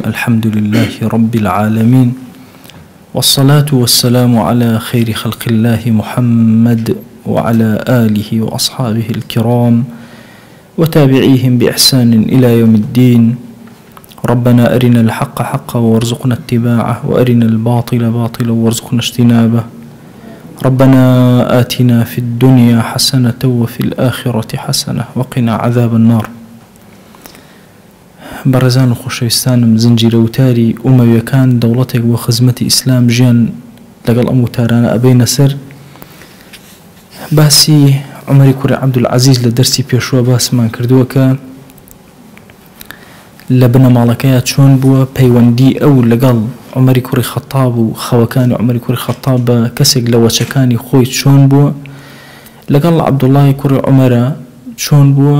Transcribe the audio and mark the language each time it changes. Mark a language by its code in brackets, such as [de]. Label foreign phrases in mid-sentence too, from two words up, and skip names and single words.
[ar] الحمد لله رب العالمين، والصلاة والسلام على خير خلق الله محمد وعلى آله وأصحابه الكرام وتابعيهم بإحسان إلى يوم الدين. ربنا أرنا الحق حقا وارزقنا اتباعه، وأرنا الباطل باطلا وارزقنا اجتنابه. ربنا آتنا في الدنيا حسنة وفي الآخرة حسنة وقنا عذاب النار. [ckb] بەڕێزان و خۆشەویستانم، زنجیرە وتاری ئومەویەکان دەوڵەتێک بۆ خزمەتی ئیسلام ژیان لەگەڵ ئەم وتارانە ئەبەینە سەر. باسی عومەری کوڕی عەبدولعەزیز لە دەرسی پێشووە باسمان کردووە کە لە بنەماڵەکەیە چۆن بووە پەیوەندی ئەو لەگەڵ عومەری کوڕی خەتاب و خەوەکانی عومەری کوڕی خەتاب بە کەسێک لە وەچەکانی خۆی چۆن بووە، لەگەڵ عەبدوڵڵای کوڕی عومەرە چۆن بووە.